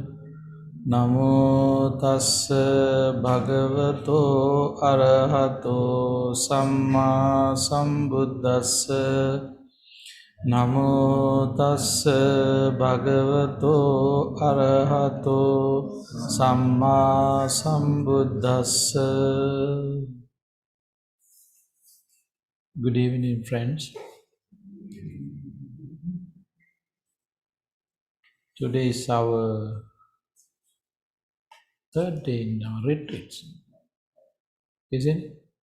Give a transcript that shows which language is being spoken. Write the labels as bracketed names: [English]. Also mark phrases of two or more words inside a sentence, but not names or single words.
[Pali] Namo tassa bhagavato arahato samma sambuddhassa. Namo tassa bhagavato arahato samma sambuddhassa. [English] Good evening, friends. Today is our third day in our retreat, isn't it?